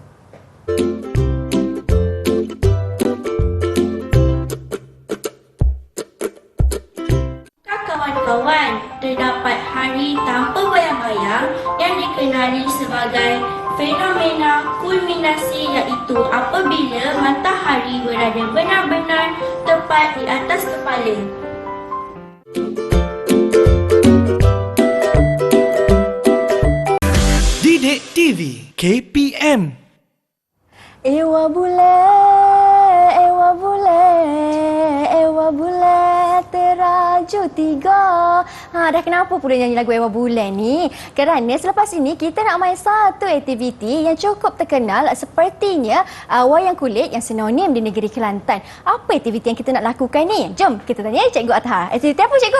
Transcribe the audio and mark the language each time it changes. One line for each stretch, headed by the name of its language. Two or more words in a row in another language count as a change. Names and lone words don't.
Malay: Kawan-kawan, terdapat hari tanpa bayang-bayang yang dikenali sebagai fenomena kulminasi, iaitu apabila matahari berada benar-benar tepat di atas kepala. Didik TV KPM. Ewa bule, ewa bule, ewa bule teraju tiga. Dah kenapa pula nyanyi lagu Ewa Bule ni? Kerana selepas ini kita nak main satu aktiviti yang cukup terkenal sepertinya wayang kulit yang sinonim di negeri Kelantan. Apa aktiviti yang kita nak lakukan ni? Jom kita tanya Cikgu Athar. Aktiviti apa cikgu?